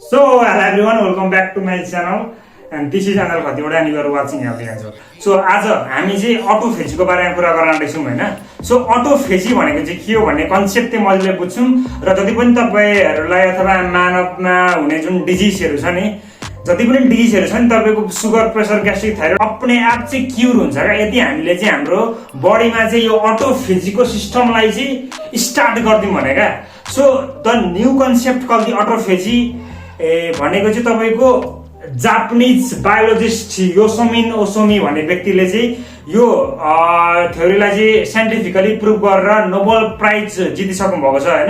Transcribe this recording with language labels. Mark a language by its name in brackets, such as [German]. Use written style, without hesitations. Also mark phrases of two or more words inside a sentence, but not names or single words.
[English] So, hello everyone, welcome back to my channel and this is Angel Khatiwada and you are watching Healthy Angel. So, [Nepali] आज हामी चाहिँ अटोफेजी को बारेमा कुरा गर्न आउँदैछौँ हैन. सो अटोफेजी भनेको चाहिँ के हो भन्ने कन्सेप्ट चाहिँ मैले बुझ्छौं र जति पनि तपाईहरुलाई अथवा मानवमा हुने जुन डिजिजहरु छ नि, जति पनि डिजिजहरु छ नि तपाईको सुगर, प्रेसर, ग्यास्ट्रिक, थाइरोइड [Hindi] अपने आप [Nepali] चाहिँ क्युर हुन्छ का यदि हामीले चाहिँ हाम्रो बडीमा चाहिँ यो अटोफेजीको सिस्टमलाई चाहिँ स्टार्ट गर्दियौं भने का. सो [English] the new concept called the autophagy [Nepali] भनेको चाहिँ तपाईको [English] Japanese biologist [Nepali] योसोमी ओसोमी भन्ने व्यक्तिले चाहिँ यो थ्योरीलाई चाहिँ [English] scientifically prove [Nepali] गरेर [English] Nobel Prize [Nepali] जितिसक्नु भएको छ हैन.